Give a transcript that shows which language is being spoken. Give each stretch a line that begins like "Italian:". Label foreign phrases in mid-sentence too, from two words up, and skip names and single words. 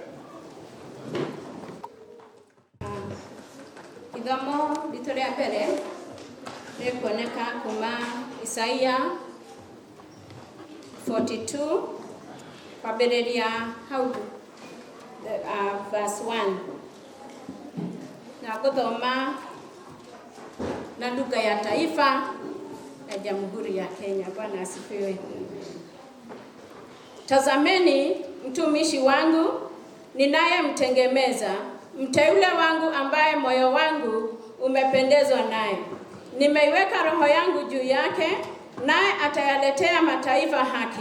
Kikuyu: Ithomo ritũ rĩa mbere rĩkuoneka kuma Isaia 42 kwambĩrĩria hau verse 1 na gũthoma na
Swahili: lugha ya taifa ya Jamhuri ya Kenya. Bwana asifiwe. Tazameni mtumishi wangu ninayemtengemeza, mteule wangu ambaye moyo wangu umependezwa naye. Nimeiweka roho yangu juu yake, naye atayaletea mataifa haki.